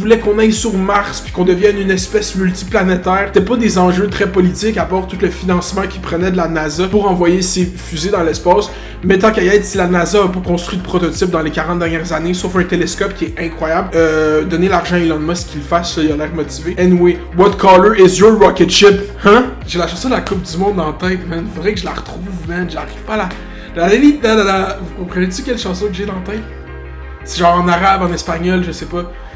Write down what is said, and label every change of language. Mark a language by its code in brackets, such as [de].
[fr] Voulait qu'on aille sur Mars puis qu'on devienne une espèce multiplanétaire. C'était pas des enjeux très politiques, à part tout le financement qu'il prenait de la NASA pour envoyer ses fusées dans l'espace. Mais tant qu'à y être, si la NASA a pas construit de prototype dans les 40 dernières années, sauf un télescope qui est incroyable, donner l'argent à Elon Musk qu'il le fasse, il a l'air motivé. [en] Anyway, what color is your rocket ship? Hein? [fr] J'ai la chanson de la Coupe du Monde en tête, man. Faudrait que je la retrouve, man. J'arrive pas à la... Vous comprenez-tu quelle chanson que j'ai dans la tête? C'est genre en arabe, en espagnol, je sais pas.